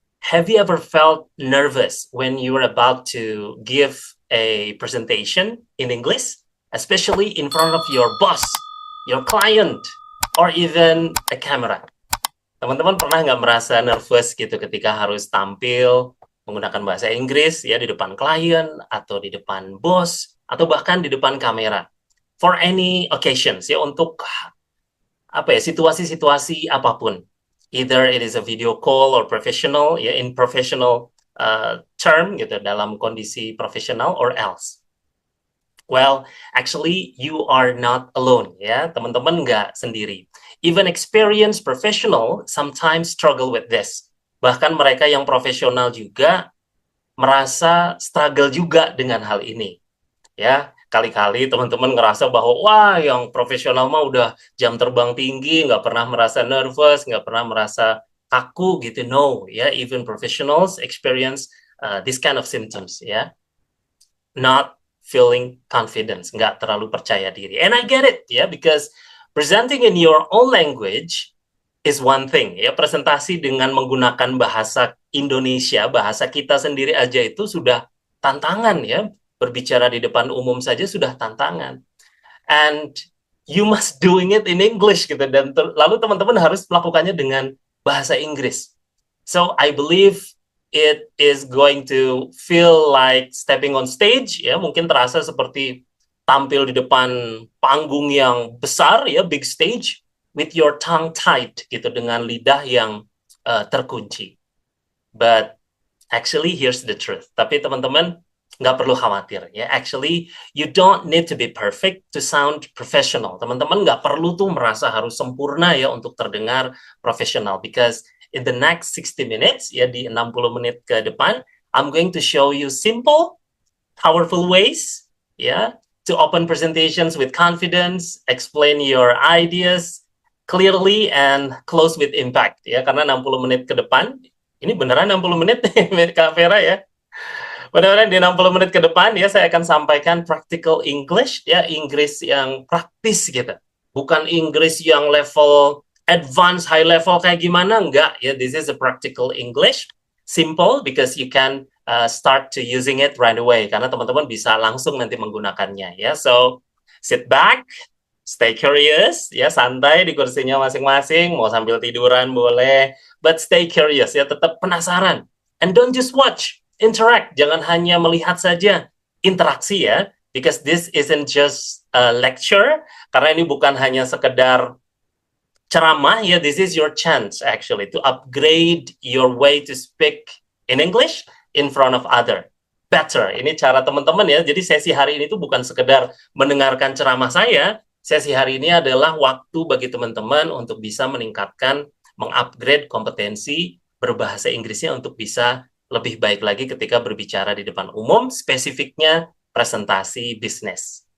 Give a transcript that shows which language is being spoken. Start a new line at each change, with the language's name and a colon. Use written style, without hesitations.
English: Have you ever felt nervous when you were about to give a presentation in English, especially in front of your boss, your client, or even a camera?
Indonesian: Teman-teman pernah nggak merasa nervous gitu ketika harus tampil menggunakan bahasa Inggris ya di depan klien atau di depan bos atau bahkan di depan kamera?
English: For any occasions
Indonesian: ya, untuk apa ya, situasi-situasi apapun.
English: Either it is a video call or professional ya, in professional term gitu,
Indonesian: dalam kondisi profesional
English: or else. Well, actually you are not alone ya,
Indonesian: teman-teman nggak sendiri.
English: Even experienced professional sometimes struggle with this.
Indonesian: Bahkan mereka yang profesional juga merasa struggle juga dengan hal ini. Ya, kali-kali teman-teman ngerasa bahwa wah, yang profesional mah udah jam terbang tinggi, nggak pernah merasa nervous, nggak pernah merasa kaku gitu.
English: No, ya, even professionals experience this kind of symptoms ya. Not feeling confidence,
Indonesian: nggak terlalu percaya diri.
English: And I get it ya, because presenting in your own language is one thing ya.
Indonesian: Presentasi dengan menggunakan bahasa Indonesia, bahasa kita sendiri aja itu sudah tantangan ya. Berbicara di depan umum saja sudah tantangan.
English: And you must doing it in English
Indonesian: gitu, dan lalu teman-teman harus melakukannya dengan bahasa Inggris.
English: So I believe it is going to feel like stepping on stage ya,
Indonesian: mungkin terasa seperti tampil di depan panggung yang besar
English: ya, big stage, with your tongue tied gitu,
Indonesian: dengan lidah yang terkunci.
English: But actually here's the truth.
Indonesian: Tapi teman-teman nggak perlu khawatir ya.
English: Actually you don't need to be perfect to sound professional.
Indonesian: Teman-teman nggak perlu tuh merasa harus sempurna ya untuk terdengar profesional.
English: Because in the next 60 minutes
Indonesian: ya di 60 menit ke depan,
English: I'm going to show you simple, powerful ways ya to open presentations with confidence, explain your ideas clearly, and close with impact ya.
Indonesian: Karena 60 menit ke depan, ini beneran 60 menit Kak Vera ya. Mudah-mudahan di 60 menit ke depan ya saya akan sampaikan practical English ya, Inggris yang praktis gitu. Bukan Inggris yang level advance, high level kayak gimana, enggak ya.
English: This is a practical English, simple because you can start to using it right away,
Indonesian: karena teman-teman bisa langsung nanti menggunakannya ya.
English: So sit back, stay curious
Indonesian: ya, santai di kursinya masing-masing, mau sambil tiduran boleh,
English: but stay curious
Indonesian: ya, tetap penasaran.
English: And don't just watch, interact,
Indonesian: jangan hanya melihat saja, interaksi ya,
English: because this isn't just a lecture,
Indonesian: karena ini bukan hanya sekedar ceramah ya,
English: this is your chance actually to upgrade your way to speak in English in front of other.
Indonesian: Better, ini cara teman-teman ya, jadi sesi hari ini tuh bukan sekedar mendengarkan ceramah saya, sesi hari ini adalah waktu bagi teman-teman untuk bisa meningkatkan, mengupgrade kompetensi berbahasa Inggrisnya untuk bisa lebih baik lagi ketika berbicara di depan umum, spesifiknya presentasi bisnis.